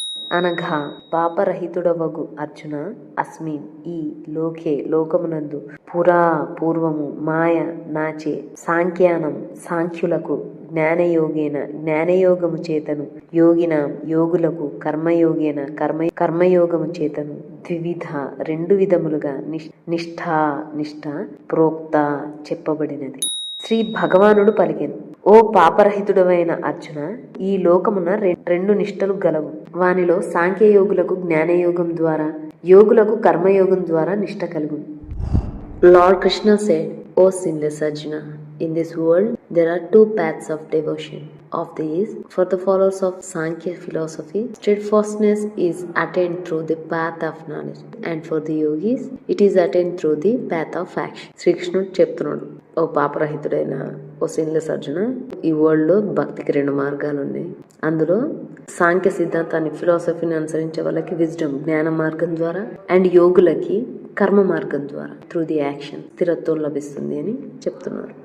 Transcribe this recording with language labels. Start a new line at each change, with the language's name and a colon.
Telugu: అనగా పాపరహితుడవగు అర్జున, అస్మిన్ ఈ లోకే లోకమునందు పురా పూర్వము మాయ నాచే సాంఖ్యానం సాంఖ్యులకు జ్ఞానయోగేన జ్ఞానయోగము చేతను యోగినాం యోగులకు కర్మయోగేన కర్మయోగము చేతను ద్వివిధ రెండు విధములుగా నిష్ఠ ప్రోక్త చెప్పబడినది. శ్రీ భగవానుడు పలికెను, ఓ పాపరహితుడవైన అర్జున, ఈ లోకమున రెండు నిష్టలు గలవు. వానిలో సాంఖ్యయోగులకు జ్ఞానయోగం ద్వారా, యోగులకు కర్మయోగం ద్వారా నిష్ట కలుగును.
English: Lord Krishna said, O sinless Arjuna, in this world there are two paths of devotion. Of these, for the followers of Sankhya philosophy, steadfastness is attained through the path of knowledge, and for the yogis, it is attained through the path of action.
Telugu: శ్రీకృష్ణుడు చెప్తున్నాడు, ఓ పాపరహితుడైన ఓ sinless Arjuna, ఈ world లో భక్తికి రెండు మార్గాలు ఉన్నాయి. అందులో సాంఖ్య సిద్ధాంతాన్ని ఫిలాసఫీని అనుసరించే వాళ్ళకి విజ్డమ్ జ్ఞాన మార్గం ద్వారా, అండ్ యోగులకి కర్మ మార్గం ద్వారా
English: through the action
Telugu: స్థిరత్వం లభిస్తుంది అని చెప్తున్నారు.